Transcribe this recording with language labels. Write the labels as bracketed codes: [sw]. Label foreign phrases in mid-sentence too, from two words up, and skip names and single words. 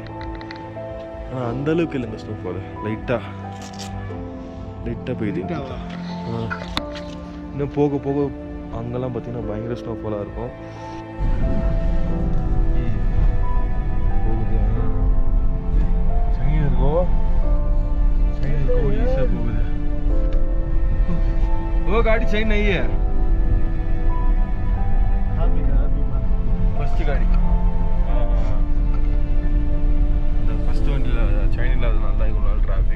[ta] அந்த அளவுக்கு இல்லைங்க ஸ்னோஃபால், லைட்டாக பெய்யுது. இன்னும் போக போக அங்கெல்லாம் பார்த்தீங்கன்னா பயங்கர ஸ்னோஃபாலாக இருக்கும். போகுது. [hi] वो गाड़ी सही नहीं है, [ta] ஃபர்ஸ்ட் காடி. இந்த ஃபர்ஸ்ட் வண்டியில் செயின் இல்லாதனால தான் இவ்வளோ நாள் டிராஃபிக்.